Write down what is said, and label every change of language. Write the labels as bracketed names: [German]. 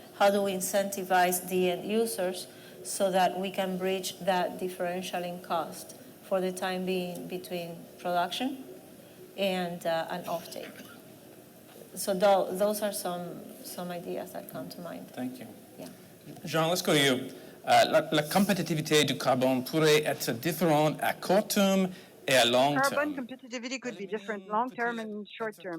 [English] how do we incentivize the end users so that we can bridge that differential in cost for the time being between production and an offtake. So those are some ideas that come to mind. Thank you. Yeah. Jean, let's go to you. [French] La compétitivité du carbone pourrait être différente à court terme et à long terme. [English] Carbon competitivity could be different long term and short term.